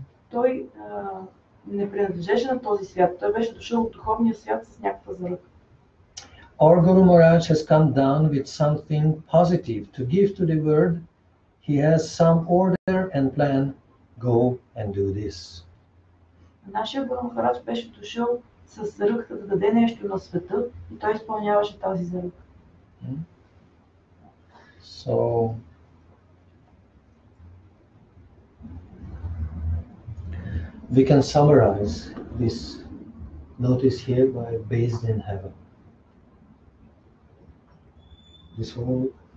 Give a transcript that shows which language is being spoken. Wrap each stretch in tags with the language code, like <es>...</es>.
<bg>Той не принадлежеше на този свят. Той беше дошъл от духовния свят с някаква заръка.</bg> <en>Our Guru Maharaj has come down with something positive to give to the world. He has some order and plan. Go and do this.</en> <bg>Нашия Гуру Махарадж беше дошъл с заръка да даде нещо на света и той изпълняваше тази заръка.</bg> <en>So, we can summarize this notice here by based in heaven. This whole</en>